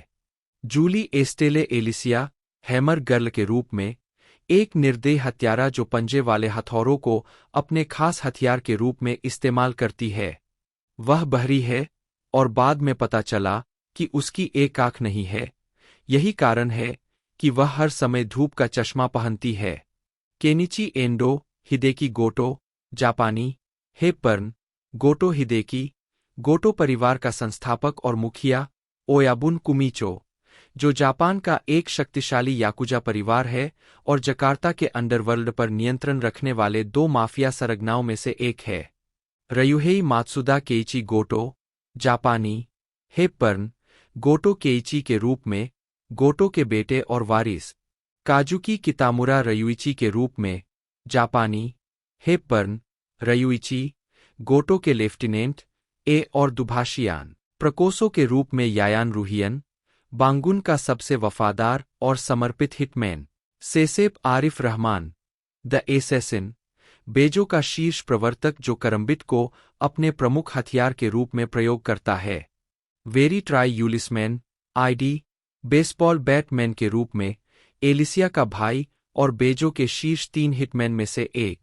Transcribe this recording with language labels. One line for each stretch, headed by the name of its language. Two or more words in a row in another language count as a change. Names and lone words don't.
Hindi: जूली एस्टेले एलिसिया हैमर गर्ल के रूप में एक निर्दयी हत्यारा जो पंजे वाले हथौड़ों को अपने खास हथियार के रूप में इस्तेमाल करती है। वह बहरी है और बाद में पता चला कि उसकी एक आंख नहीं है। यही कारण है कि वह हर समय धूप का चश्मा पहनती है। केनिची एंडो हिदेकी गोटो जापानी हेपर्न गोटो हिदेकी गोटो परिवार का संस्थापक और मुखिया ओयाबुन कुमीचो जो जापान का एक शक्तिशाली याकुजा परिवार है और जकार्ता के अंडरवर्ल्ड पर नियंत्रण रखने वाले 2 माफिया सरगनाओं में से एक है। रयुहेई मात्सुदा केइची गोटो जापानी हेपर्न गोटो केइची के रूप में गोटो के बेटे और वारिस। काजुकी कितामुरा रयुइची के रूप में जापानी हेपर्न रयुइची गोटो के लेफ्टिनेंट ए और दुभाषियान प्रकोसो के रूप में यायान रूहियन बांगुन का सबसे वफादार और समर्पित हिटमैन। सेसेप आरिफ रहमान द एसेसिन, बेजो का शीर्ष प्रवर्तक जो करम्बिट को अपने प्रमुख हथियार के रूप में प्रयोग करता है। वेरी ट्राई यूलिसमैन, आईडी, बेसबॉल बैटमैन के रूप में, एलिसिया का भाई और बेजो के शीर्ष 3 हिटमैन में से एक।